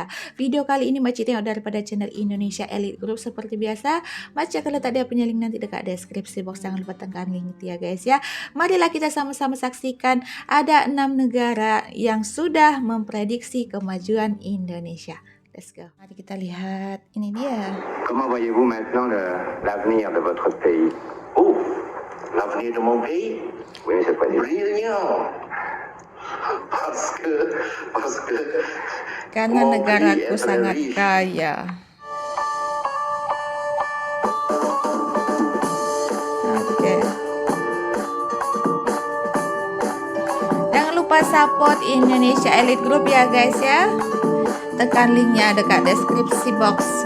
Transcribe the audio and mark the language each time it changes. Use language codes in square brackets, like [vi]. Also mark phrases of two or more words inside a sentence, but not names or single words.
[ms] Video kali ini Makcik tengok daripada channel Indonesia Elite Group. Seperti biasa, Makcik kalau tak ada punya link nanti dekat deskripsi box, jangan lupa tekan link itu ya guys ya. [id] Marilah kita sama-sama saksikan ada 6 negara yang sudah memprediksi kemajuan Indonesia. [en] Let's go. [ms] Mari kita lihat. Ini dia. [fr] Comment voyez-vous maintenant l'avenir de votre pays? Oh, l'avenir de mon pays? Oui, Monsieur le Président. Brillant. Parce que [id] Karena [fr] mon [id] negaraku [fr] pays est très [id] sangat [fr] riche. [id] kaya. Oke. [ms] Jangan lupa support Indonesia Elite Group ya guys ya. Tekan linknya dekat deskripsi box.